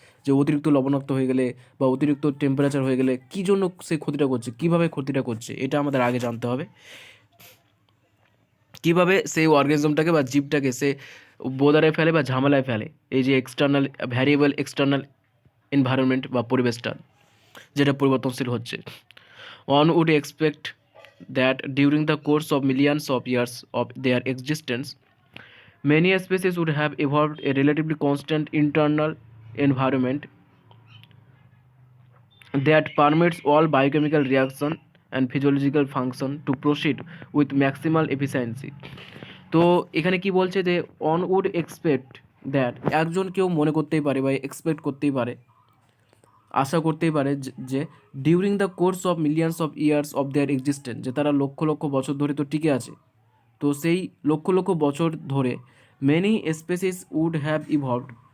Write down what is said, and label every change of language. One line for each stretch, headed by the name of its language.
Bangla: যে অতিরিক্ত লবণাক্ত হয়ে গেলে বা অতিরিক্ত টেম্পারেচার হয়ে গেলে কী জন্য সে ক্ষতিটা করছে, কিভাবে ক্ষতিটা করছে, এটা আমাদের আগে জানতে হবে। কীভাবে সেই অর্গানিজমটাকে বা জীবটাকে সে বোদারে ফেলে বা ঝামেলায় ফেলে এই যে এক্সটার্নাল ভ্যারিয়েবল এক্সটার্নাল এনভায়রনমেন্ট বা পরিবেশটা যেটা পরিবর্তনশীল হচ্ছে।
English: One would expect that during the course of millions of years of their existence, many species would have evolved a relatively constant internal environment that permits all biochemical reaction and physiological function to proceed with maximal efficiency.
Bangla: তো এখানে কি বলছে যে
English: one would expect that,
Bangla: একজন কেউ মনে করতেই পারে বা এক্সপেক্ট করতেই পারে, আশা করতেই পারে যে
English: during the course of millions of years of their existence,
Bangla: যে তারা লক্ষ লক্ষ বছর ধরে তো টিকে আছে, তো সেই লক্ষ লক্ষ বছর ধরে
English: many species would have evolved,